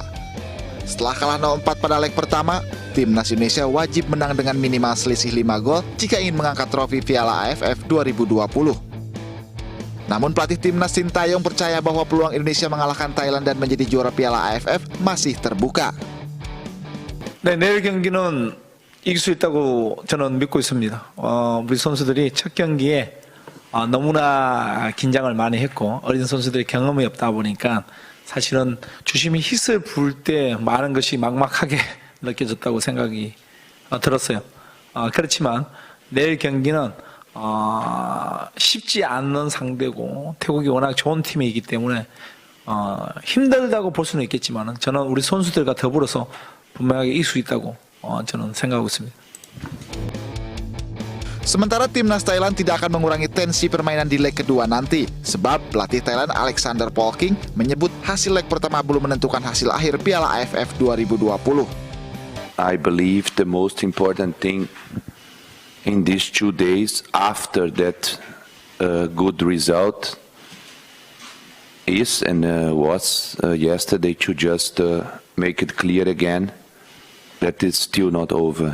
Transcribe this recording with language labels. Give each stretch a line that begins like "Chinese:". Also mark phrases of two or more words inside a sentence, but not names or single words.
Indonesian: Setelah kalah 0-4 pada leg pertama, timnas Indonesia wajib menang dengan minimal selisih 5 gol jika ingin mengangkat trofi Piala AFF 2020. Namun pelatih timnas Sintayong percaya bahwa peluang Indonesia mengalahkan Thailand dan menjadi juara Piala AFF masih terbuka.
Korean: 네, 내일 경기는 이길 수 있다고 저는 믿고 있습니다. 우리 선수들이 첫 경기에 너무나 긴장을 많이 했고 어린 선수들이 경험이 없다 보니까 사실은 주심이 힛을 부을 때 많은 것이 막막하게 느껴졌다고 생각이 들었어요. 그렇지만 내일 경기는 쉽지 않는 상대고 태국이 워낙 좋은 팀이기 때문에 힘들다고 볼 수는 있겠지만 저는 우리 선수들과 더불어서 분명하게 이길 수 있다고 저는 생각하고 있습니다.
Indonesian: Sementara timnas Thailand tidak akan mengurangi tensi permainan di leg kedua nanti, sebab pelatih Thailand Alexander Polking menyebut hasil leg pertama belum menentukan hasil akhir Piala AFF 2020.
English: I believe the most important thing in these 2 days after that good result is and was yesterday to just make it clear again that it's still not over.